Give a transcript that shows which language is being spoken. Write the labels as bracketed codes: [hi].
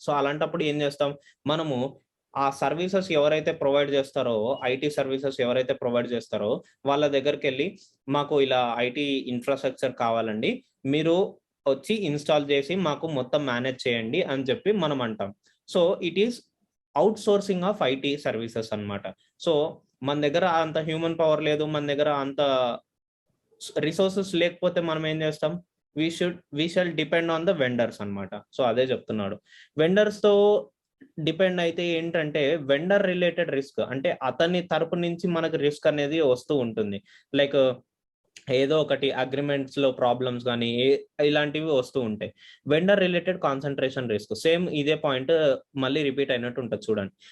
[te] So అలాంటప్పుడు ఏం చేస్తాం, మనము ఆ సర్వీసెస్ ఎవరైతే ప్రొవైడ్ చేస్తారో, ఐటీ సర్వీసెస్ ఎవరైతే ప్రొవైడ్ చేస్తారో వాళ్ళ దగ్గరికి వెళ్ళి మాకు ఇలా ఐటీ ఇన్ఫ్రాస్ట్రక్చర్ కావాలండి, మీరు వచ్చి ఇన్స్టాల్ చేసి మాకు మొత్తం మేనేజ్ చేయండి అని చెప్పి మనం అంటాం. [en] So it is outsourcing of IT services అన్నమాట. [te] సో మన దగ్గర అంత హ్యూమన్ పవర్ లేదు, మన దగ్గర అంత రిసోర్సెస్ లేకపోతే మనం ఏం చేస్తాం, [en] we shall depend on the vendors అన్నమాట. [te] సో అదే చెప్తున్నాడు. వెండర్స్ తో డిపెండ్ అయితే ఏంటంటే వెండర్ రిలేటెడ్ రిస్క్, అంటే అతని తరపు నుంచి మనకు రిస్క్ అనేది వస్తూ ఉంటుంది. లైక్ ఏదో ఒకటి అగ్రిమెంట్స్ లో ప్రాబ్లమ్స్ కానీ ఇలాంటివి వస్తూ ఉంటాయి. Vendor related concentration risk same ఇదే పాయింట్ మళ్ళీ రిపీట్ అయినట్టు ఉంటుంది చూడండి.